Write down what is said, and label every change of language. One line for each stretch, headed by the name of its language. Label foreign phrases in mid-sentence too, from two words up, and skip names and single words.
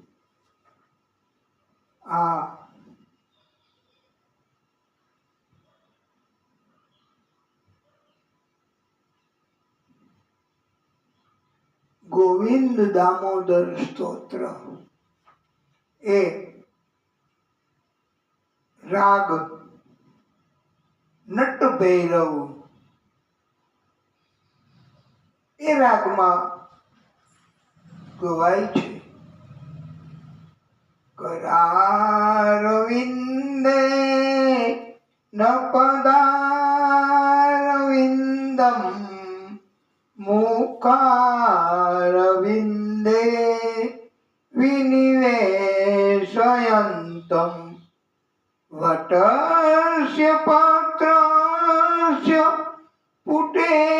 Gujarati: આ ગોવિંદ દામોદર સ્તોત્ર એ રાગ નટ ભૈરવ એ રાગમાં ગવાય છે.
Sanskrit: करारविन्दे न पदारविन्दं मुखारविन्दे विनिवेशयन्तं वटस्य पात्रस्य पुटे